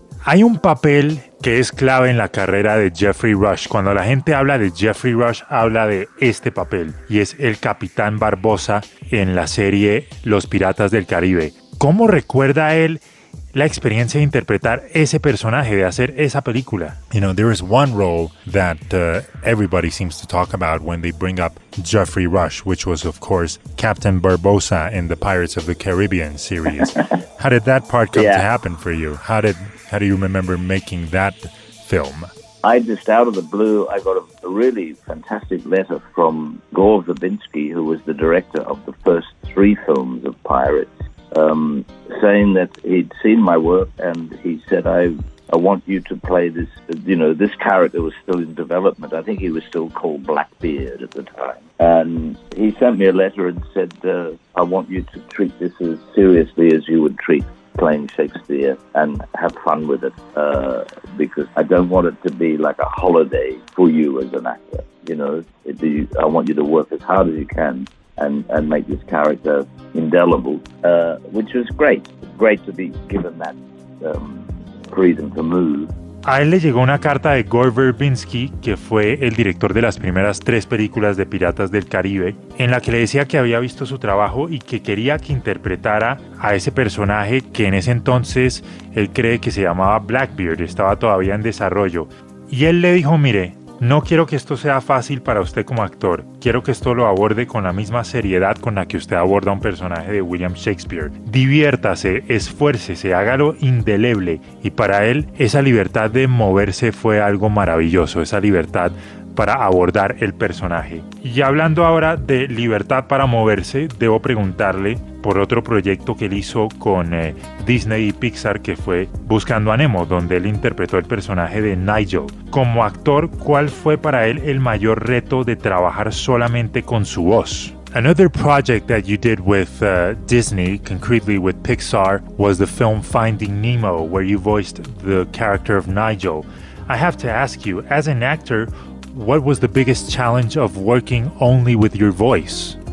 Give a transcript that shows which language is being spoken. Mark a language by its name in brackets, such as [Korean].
[Spanish] Hay un papel que es clave en la carrera de Jeffrey Rush. Cuando la gente habla de Jeffrey Rush, habla de este papel, y es el Capitán Barbosa en la serie Los Piratas del Caribe. ¿Cómo recuerda él la experiencia de interpretar ese personaje, de hacer esa película? [English] You know, there is one role that everybody seems to talk about when they bring up Jeffrey Rush, which was, of course, Captain Barbosa in the Pirates of the Caribbean series. How did that part come to happen for you? How do you remember making that film? I just, out of the blue, I got a really fantastic letter from Gore Verbinski, who was the director of the first three films of Pirates, saying that he'd seen my work, and he said, I want you to play this, you know, this character was still in development. I think he was still called Blackbeard at the time. And he sent me a letter and said, I want you to treat this as seriously as you would treat playing Shakespeare and have fun with it, because I don't want it to be like a holiday for you as an actor. You know, I want you to work as hard as you can and make this character indelible, which was great. Great to be given that freedom to move. [Spanish] A él le llegó una carta de Gore Verbinski, que fue el director de las primeras tres películas de Piratas del Caribe, en la que le decía que había visto su trabajo y que quería que interpretara a ese personaje que en ese entonces él cree que se llamaba Blackbeard, estaba todavía en desarrollo. Y él le dijo, mire, no quiero que esto sea fácil para usted como actor, quiero que esto lo aborde con la misma seriedad con la que usted aborda un personaje de William Shakespeare. Diviértase, esfuércese, hágalo indeleble. Y para él, esa libertad de moverse fue algo maravilloso, esa libertad para abordar el personaje. Y hablando ahora de libertad para moverse, debo preguntarle por otro proyecto que él hizo con Disney y Pixar, que fue Buscando a Nemo, donde él interpretó el personaje de Nigel. Como actor, ¿cuál fue para él el mayor reto de trabajar solamente con su voz? [English] Another project that you did with Disney, concretely with Pixar, was the film Finding Nemo, where you voiced the character of Nigel. I have to ask you, as an actor, what was the biggest challenge of working only with your voice?